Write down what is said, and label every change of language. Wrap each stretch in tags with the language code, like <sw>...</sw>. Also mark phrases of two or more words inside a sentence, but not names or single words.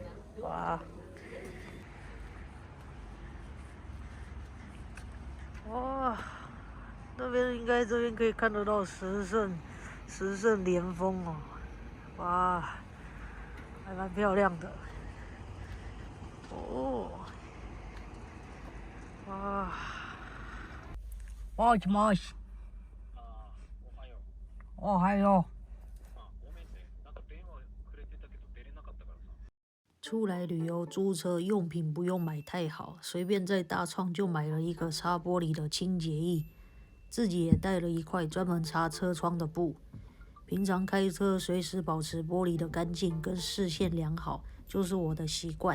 <zh>这边可以看得到石胜连峰哦，还蛮漂亮的もしもし。</zh> <ja>おはよう。</ja> <zh>出来旅游租车用品不用买太好，随便在大创就买了一个擦玻璃的清洁液，自己也带了一块专门擦车窗的布。平常开车随时保持玻璃的干净跟视线良好，就是我的习惯。</zh>